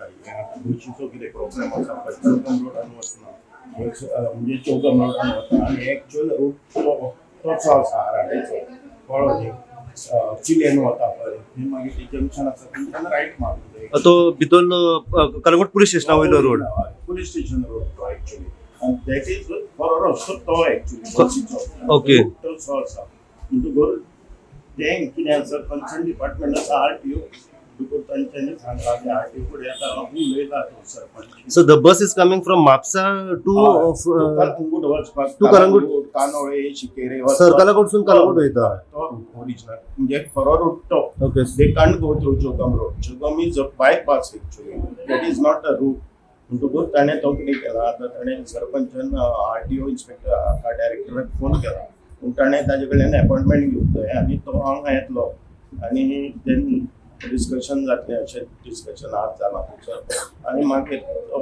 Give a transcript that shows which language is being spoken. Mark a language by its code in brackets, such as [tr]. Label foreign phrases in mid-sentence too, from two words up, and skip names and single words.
[kok] गोंयचो कितें प्रोग्राम आसा पळय चौगम रोडान वचना म्हणजे चौगम रोडान वता आनी [en] actual route [kok] तोचो आसा आराडेचो कळ्ळो न्ही. चिलेन वता पळय थंय मागीर ते जंक्शन आसा थंयच्यान रायट मारूंक जाय. तो भितर कलंगूट पुलीस स्टेशना वयलो रोड. [en] police station road [kok] तो एक्चुअली [en] and that is [kok] बरो रस्तो तो एक्चुअली बसीचो. [en] Okay. [kok] तोचो आसा म्हणटकूर तें कितें आसा [en] concerned department [kok] आसा आरटीओ म्हणटकूर तांच्यांनी सांगला की आरटीओ फुडें आतां उलयला तो सरपंच. [en] So the bus is coming from Mapsa to [kok] कलंगूट वचपाक [en] to Kalangut. [kok] कानोळे शिकेरे सरकालाकडसून कलंगूट वयता. तो ओरिजिनल म्हणजे खरो रूट तो. ओके. [en] They can't go through Chogam Road. Chogam is a bypass actually. That is not a route. [kok] म्हणटकूर ताणें तो कितें केला आतां ताणें सरपंचान [en] RTO inspector [kok] डायरेक्टराक फोन केला पूण ताणें ताजे कडल्यान अपॉयंटमेंट घेवंक जाय आनी तो हांगा येतलो आनी तें डिस्कशन जातलें अशें डिस्कशन आज जालां थंयसर आनी मागीर तो